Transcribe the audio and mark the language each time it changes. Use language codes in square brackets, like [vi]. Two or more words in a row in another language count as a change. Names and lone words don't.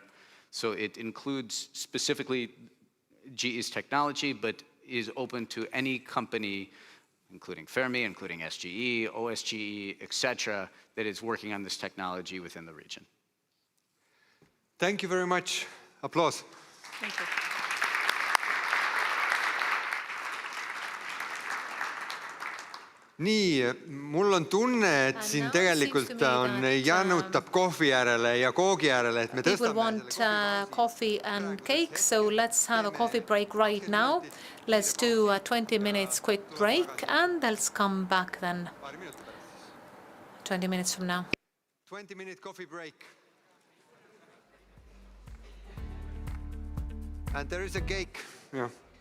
[en] So it includes specifically GE's technology, but is open to any company, including Fermi, including SGE, OSGE, etc., that is working on this technology within the region. Thank you very much. Applause. Thank you. [et] Nii, mul on tunne, et siin tegelikult on janutab kohvi järele ja koogi järele, et me tõstame... [en] People want coffee and cake, so let's have a coffee break right now. Let's do a 20 minutes quick break and let's come back then 20 minutes from now. 20-minute coffee break. And there is a cake. Yeah.